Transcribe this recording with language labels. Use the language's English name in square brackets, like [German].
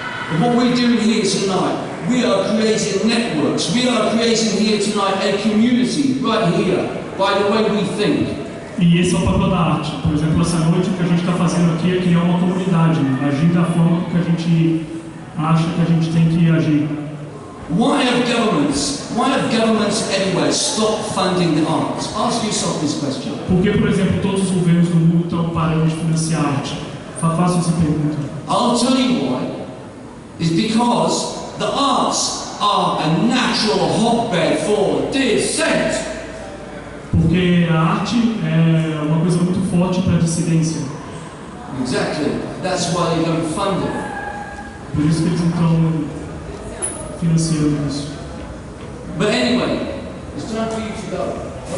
[English] And what we're doing here tonight, we are creating networks. We are creating here tonight a community right here by the way we think. [Portuguese] E esse é o papel da arte. Por exemplo, essa noite o que a gente está fazendo aqui é criar uma comunidade, agir da forma que a gente acha que a gente tem que agir. [English] Why have governments everywhere stopped funding the arts? Ask yourself this question. [Portuguese] Por que, por exemplo, todos os governos do mundo estão parando de financiar a arte? Façam essa pergunta. [English] I'll tell you why. It's because the arts are a natural hotbed for dissent. [Portuguese] Porque a arte é uma coisa muito forte para a dissidência. [English] Exactly. That's why they don't fund it. [Portuguese] Por isso que eles não estão financiando isso. [English] But anyway, it's time for you to go.